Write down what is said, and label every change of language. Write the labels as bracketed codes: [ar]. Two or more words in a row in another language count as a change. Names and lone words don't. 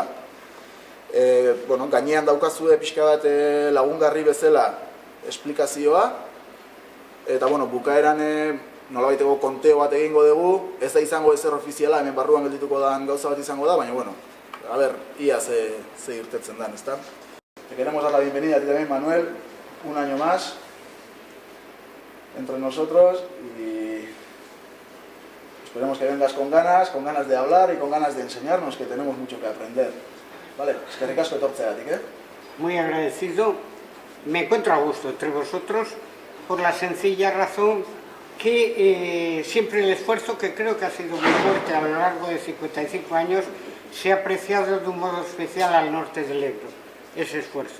[eu] Gainean daukazue pixka bat lagungarri bezala esplikazioa eta bukaeran nolabaiteko konteo bat egingo dugu, ez da izango ezer ofiziala, hemen barruan geldituko dan gauza bat izango da, baina [es] a ver, [eu] ia ze irtetzen dan, ezta? [es] Te queremos dar la bienvenida a ti también, Manuel, un año más entre nosotros y esperemos que vengas con ganas de hablar y con ganas de enseñarnos, que tenemos mucho que aprender. Vale, [eu] eskerrik asko etortzeagatik, [es] Muy agradecido, me encuentro a gusto entre vosotros por la sencilla razón que siempre el esfuerzo, que creo que ha sido muy fuerte a lo largo de 55 años, se ha apreciado de un modo especial al norte del Ebro, ese esfuerzo.